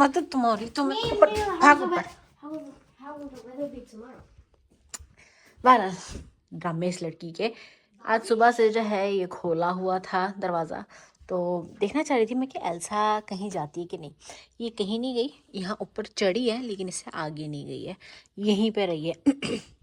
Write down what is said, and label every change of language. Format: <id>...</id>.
<hi>तुम्हारी तुम्हें ऊपर भाग ऊपर।</hi> <en>How will the weather be tomorrow?</en> <hi>बहरहाल ड्रामे इस लड़की के आज सुबह से जो है ये खोला हुआ था दरवाज़ा, तो देखना चाह रही थी मैं कि एल्सा कहीं जाती है कि नहीं। ये कहीं नहीं गई, यहाँ ऊपर चढ़ी है लेकिन इससे आगे नहीं गई है, यहीं पे रही है।</hi>